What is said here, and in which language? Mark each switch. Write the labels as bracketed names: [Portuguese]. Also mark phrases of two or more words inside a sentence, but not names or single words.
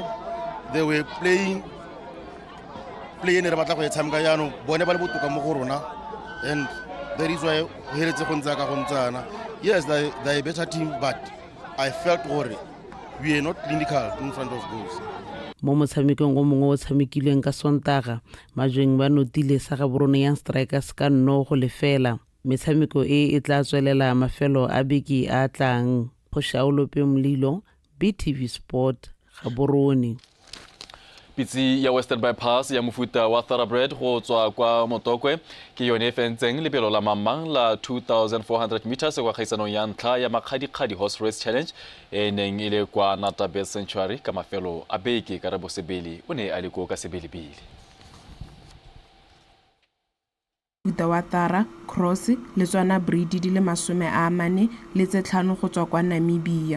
[English] They were playing and that is why yes, they're a better team, but I felt worried. We are not clinical in front of goals. [Tswana] Mo motshamekong o mongwe o tshamekilweng ka Sontaga majweng ba notile sa ga borone yang strikers ka no go lefela. Metshameko e tla tswelela mafelo a beke a tlang. Phoshaolope Mlilo, BTV Sport, Gaborone. Pitsi ya Western Bypass ya mofuta wa thoroughbred go tswa kwa Motokwe ke yone fentseng lebelo la mamang la 2400 meters kwa kgaisanong ya ntlha ya Makgadikgadi horse race challenge e neng ile kwa Natabet Sanctuary ka mafelo a beke ka Rabosebele o ne a le ka Sebelebele. Mofuta wa Tara Cross le tswana breed di le 40 le tse 5 go tswa kwa Namibia.